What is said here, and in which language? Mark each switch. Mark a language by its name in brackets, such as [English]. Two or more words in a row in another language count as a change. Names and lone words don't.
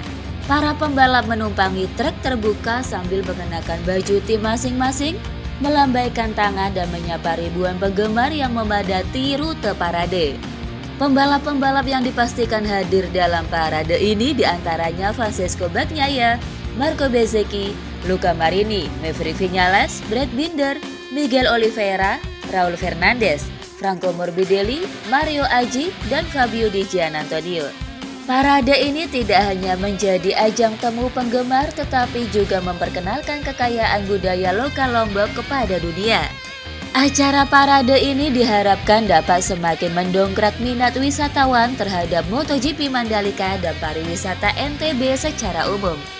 [Indonesian] Para pembalap menumpangi trek terbuka sambil mengenakan baju tim masing-masing, melambaikan tangan dan menyapa ribuan penggemar yang memadati rute parade. Pembalap-pembalap yang dipastikan hadir dalam parade ini diantaranya Francesco Bagnaia, Marco Bezzecchi, Luca Marini, Maverick Viñales, Brad Binder, Miguel Oliveira, Raul Fernandez, Franco Morbidelli, Mario Aggi, dan Fabio Di Giannantonio. Parade ini tidak hanya menjadi ajang temu penggemar tetapi juga memperkenalkan kekayaan budaya lokal Lombok kepada dunia. Acara parade ini diharapkan dapat semakin mendongkrak minat wisatawan terhadap MotoGP Mandalika dan pariwisata NTB secara umum.